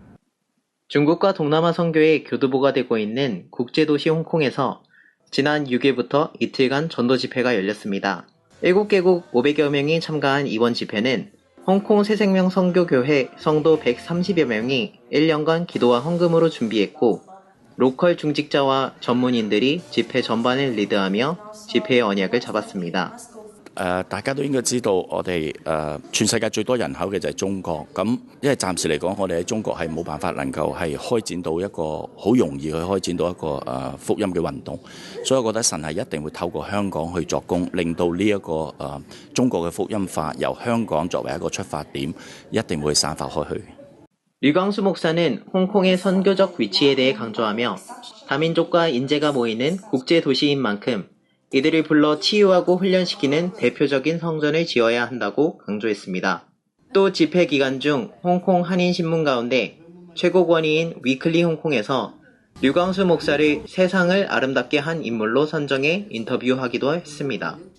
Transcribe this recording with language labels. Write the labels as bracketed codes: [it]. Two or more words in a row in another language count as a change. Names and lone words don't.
[ko] 중국과 동남아 선교의 교두보가 되고 있는 국제도시 홍콩에서 지난 6일부터 이틀간 전도 집회가 열렸습니다. 7개국 500여 명이 참가한 이번 집회는 홍콩 새생명 선교교회 성도 130여 명이 1년간 기도와 헌금으로 준비했고 로컬 중직자와 전문인들이 집회 전반을 리드하며 집회의 언약을 잡았습니다. [yue] 大家都應該知道，我哋全世界最多人口嘅就係中國。咁因為暫時嚟講，我哋喺中國係冇辦法能夠係開展到一個好容易去開展到一個福音嘅運動，所以我覺得神係一定會透過香港去作工，令到呢一個中國嘅福音化由香港作為一個出發點，一定會散發開去。 [ko] 류광수 목사는 홍콩의 선교적 위치에 대해 강조하며 다민족과 인재가 모이는 국제 도시인 만큼 이들을 불러 치유하고 훈련시키는 대표적인 성전을 지어야 한다고 강조했습니다. 또 집회 기간 중 홍콩 한인신문 가운데 최고 권위인 위클리 홍콩에서 류광수 목사를 세상을 아름답게 한 인물로 선정해 인터뷰하기도 했습니다.